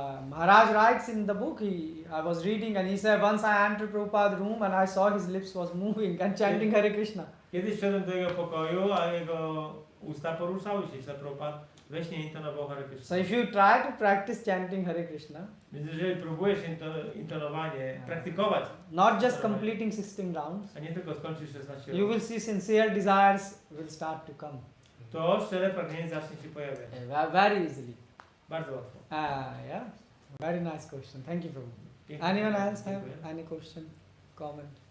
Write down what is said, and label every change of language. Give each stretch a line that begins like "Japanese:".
English: Maharaj writes in the book, I was reading and he said, once I entered Prabhupada's room and I saw his lips was moving and chanting Hare Krishna.
Polish: Kiedyś wszedłem do jego pokoju, a jego usta poruszały się. Śrila Prabhupada we śnie intonował Hare Krishna.
English: So if you try to practice chanting Hare Krishna,
Polish: Więc jeżeli próbujesz intonowanie, praktykować,
English: not just completing 16 rounds,
Polish: a nie tylko skończysz 16
English: you will see sincere desires will start to come
Polish: to szczere pragnienie zacznie się pojawiać.
English: very easily.
Polish: Bardzo łatwo.
English: Yeah, very nice question. Thank you, Prabhu. Anyone else have any question, comment?